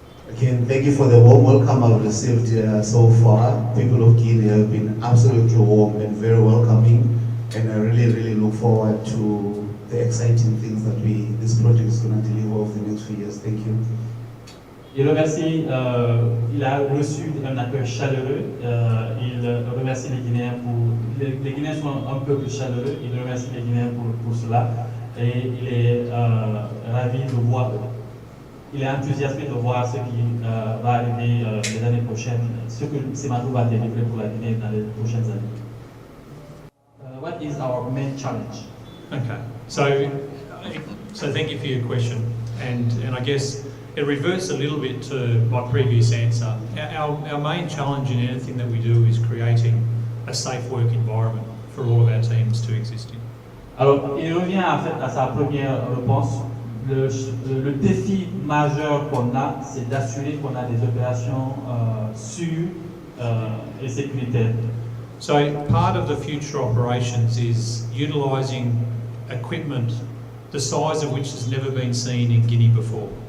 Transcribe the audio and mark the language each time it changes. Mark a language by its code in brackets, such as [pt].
[en] Again, thank you for the warm welcome I've received so far. People of Guinea have been absolutely warm and very welcoming, and I really look forward to the exciting things that this project is going to deliver over the next few years. Thank you. [fr] Il remercie, il a reçu un accueil chaleureux. Il remercie les Guinéens les Guinéens sont un peu plus chaleureux. Il remercie les Guinéens pour cela, et il est ravi de voir. Il est enthousiasmé de voir ce qui va arriver les années prochaines, ce que 𝘂𝗂𝗶 va délivrer pour la Guinée dans les prochaines années. [en] What is our main challenge? Okay, so thank you for your question, and I guess it reverts a little bit to my previous answer. Our main challenge in anything that we do is creating a safe work environment for all of our teams to exist in. [fr] Alors, il revient en fait à sa première réponse. Le défi majeur qu'on a, c'est d'assurer qu'on a des opérations sûres et sécuritaires. [en] So part of the future operations is utilising equipment the size of which has never been seen in Guinea before.